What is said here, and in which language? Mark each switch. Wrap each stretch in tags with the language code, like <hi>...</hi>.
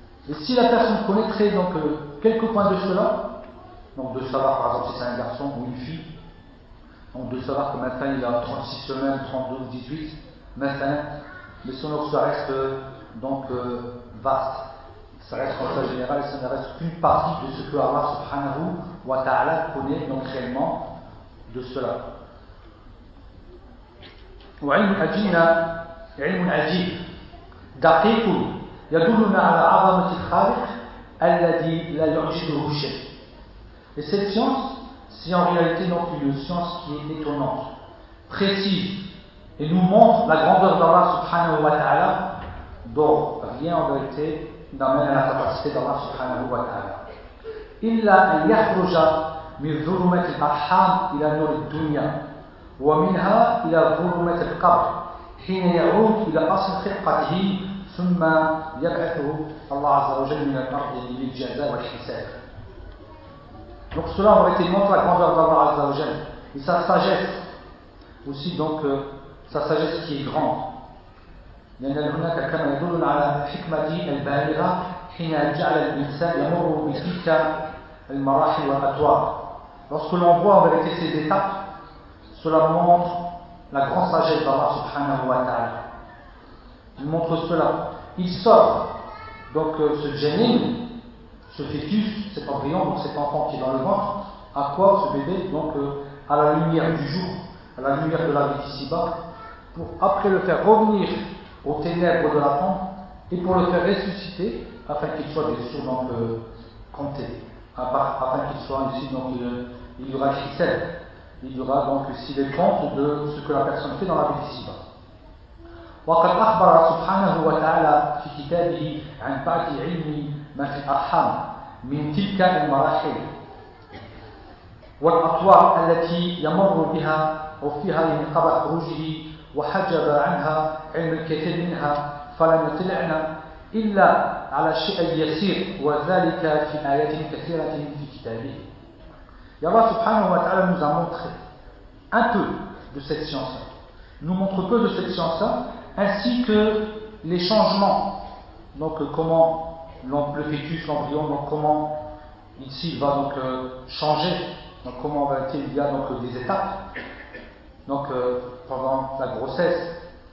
<fr>Et si la personne connaîtrait donc quelques points de cela, donc de savoir par exemple si c'est un garçon ou une fille, donc de savoir que maintenant il a 36 semaines, 32 ou 18, maintenant, mais son autre, ça reste donc vaste, ça reste en fait général, ça ne reste qu'une partie de ce que Allah subhanahu wa ta'ala connaît donc réellement de cela.</fr> <ar>علم عجيب دقيق يدلنا على عظمة الخالق الذي لا يعجبه شيء.</ar> <fr>Et cette science, c'est en réalité donc une science qui est étonnante, précise, et nous montre la grandeur d'Allah subhanahu wa ta'ala, dont rien en réalité n'amène à la capacité d'Allah subhanahu wa ta'ala.</fr> <ar>إلا أن يخرج من ظلمة الأرحام إلى نور الدنيا ومنها إلى ظلمة القبر حين يعود إلى أصل خلقته ثم يبعثه الله عز وجل من الأرض للجزاء والحساب.</ar> <fr>Donc cela en réalité montre la grandeur d'Allah عز وجل et sa sagesse aussi, donc sa sagesse qui est grande.</fr> <ar>لأن هناك كما يدل على حكمته البالغة حين جعل الإنسان يمر بتلك المراحل والأطوار.</ar> <fr>Lorsque l'on voit en réalité ces étapes Cela montre la grande sagesse d'Allah subhanahu wa ta'ala. Il montre cela. Il sort donc ce djinn, ce fœtus, cet embryon, donc cet enfant qui est dans le ventre, à quoi ce bébé, donc à la lumière du jour, à la lumière de la vie ici-bas, pour après le faire revenir aux ténèbres de la tombe et pour le faire ressusciter afin qu'il soit bien sûr donc compté, afin qu'il soit ici donc il y aura chicelle, il y aura donc ici les comptes de ce que la personne fait dans la vie ici-bas.</fr> <ar>وقد أخبر سبحانه وتعالى في كتابه عن بعض علم ما في الأرحام من تلك المراحل والأطوار التي يمر بها وفيها من قبل خروجه وحجب عنها علم الكثير منها فلم يطلعنا إلا على الشيء اليسير وذلك في آيات كثيرة في كتابه. يرى سبحانه وتعالى</ar> <fr>nous a montré un peu de cette science, nous montre peu de cette science, ainsi que les changements, donc comment le fœtus, l'embryon, donc comment ici il va donc changer, donc comment va-t-il, il y a donc des étapes, donc pendant la grossesse.</fr>